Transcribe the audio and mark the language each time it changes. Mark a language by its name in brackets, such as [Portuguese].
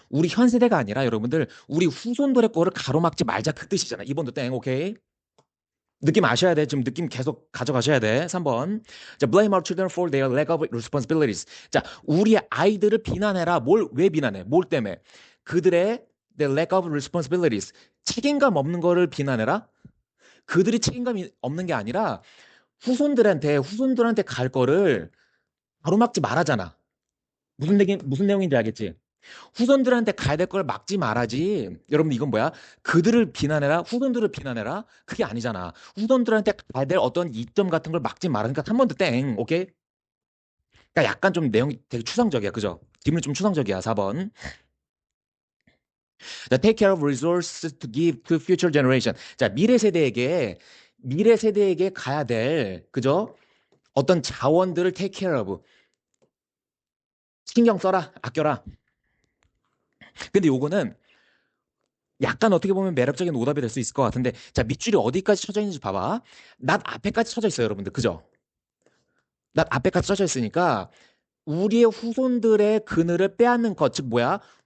[Korean] 우리 현 세대가 아니라 여러분들 우리 후손들의 거를 가로막지 말자 그 뜻이잖아. 2번도 땡. 오케이. 느낌 아셔야 돼. 지금 느낌 계속 가져가셔야 돼. 3번. [English] 자, blame our children for their lack of responsibilities. [Korean] 자, 우리 아이들을 비난해라. 왜 비난해? 뭘 때문에? 그들의 [English] their lack of responsibilities. [Korean] 책임감 없는 거를 비난해라? 그들이 책임감이 없는 게 아니라 후손들한테 갈 거를 가로막지 말하잖아. 무슨 내용인지 알겠지? 후손들한테 가야 될 걸 막지 말아지. 여러분 이건 뭐야? 그들을 비난해라? 후손들을 비난해라? 그게 아니잖아. 후손들한테 가야 될 어떤 이점 같은 걸 막지 말아. 그러니까 한 번 더 땡. 오케이? 그러니까 약간 좀 내용이 되게 추상적이야. 그죠? 질문이 좀 추상적이야. 4번. [English] 자, take care of resources to give to future generation. [Korean] 자, 미래 세대에게 가야 될, 그죠? 어떤 자원들을 [English] take care of. [Korean] 신경 써라. 아껴라. 근데 요거는 약간 어떻게 보면 매력적인 오답이 될 수 있을 것 같은데, 자, 밑줄이 어디까지 쳐져 있는지 봐봐. 낫 앞에까지 쳐져 있어요, 여러분들. 그죠? 낫 앞에까지 쳐져 있으니까, 우리의 후손들의 그늘을 빼앗는 것, 즉 뭐야?